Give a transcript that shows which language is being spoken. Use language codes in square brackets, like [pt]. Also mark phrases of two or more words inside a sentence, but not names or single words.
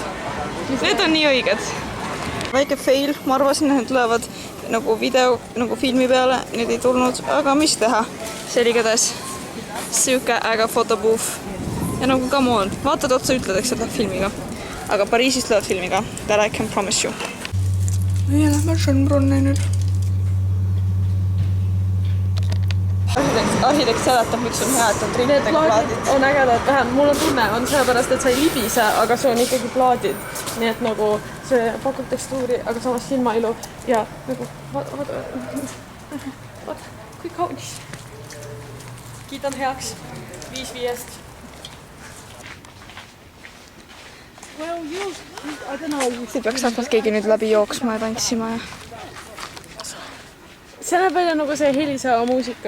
[et] Need on nii õiged. Väike fail, ma arvasin, et need tulevad nagu video, nagu filmi peale, need ei tulnud, aga mis teha? See oli igatahes siuke äge fotobooth. Ja nagu [en] come on, [et] vaatad otsa ütledeks, et läheb filmiga. Aga Pariisis läheb filmiga, [en] that I can promise you. [et] Meie lähme Schönbrunni nüüd. Arhitekt seletab, miks on hea, et on trinnetega plaadid. On ägedad, vähem mul on tunne, on sellepärast, et sa ei libise, aga see on ikkagi plaadid. Nii et nagu see pakub tekstuuri, aga samas silmailu ja nagu vaata, kui kaunis. Kiidan heaks 5-5. [en] Well, I don't know. [et] Siit peaks saanud keegi nüüd läbi jooksma ja tantsima ja... See näeb välja nagu see heliseva muusika.